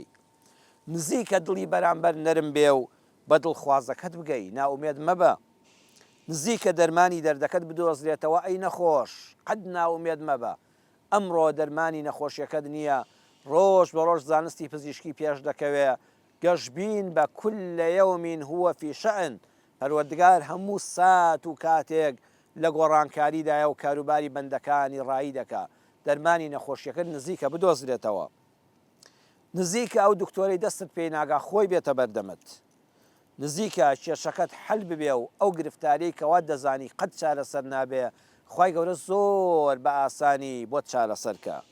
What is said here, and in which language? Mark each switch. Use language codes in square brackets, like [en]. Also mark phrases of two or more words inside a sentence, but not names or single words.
[ckb] نزیکە دڵی بەرامبەر نەرم بێ و بە دڵخوازەکەت بگەی ناومێد مەبە. نزیکە دەرمانی دەردەکەت بدۆزرێتەوە ئەی نەخۆش قەت ناومێد مەبە. ئەمڕۆ دەرمانی نەخۆشیەکەت نییە ڕۆژ بە ڕۆژ زانستی پزیشکی پێش دەکەوێ گەشبین بە [ar] كل يوم هو في شأن. [ckb] پەروەردگار هەموو سات و کاتێک لە گۆڕانکاریدایە و کاروباری بەندەکانی ڕایی دەکا دەرمانی نەخۆشیەکەت نزیکە بدۆزرێتەوە. نزیکە ئەو دکتۆرەی دەستت پێی ناگا خۆی بێتە بەردەمت. نزیکە کێشەکەت حەل ببێ و ئەو گرفتاری کەوا دەزانی قەت چارەسەر نابێ خوای گەورە زۆر بە ئاسانی بۆت چارەسەرکە.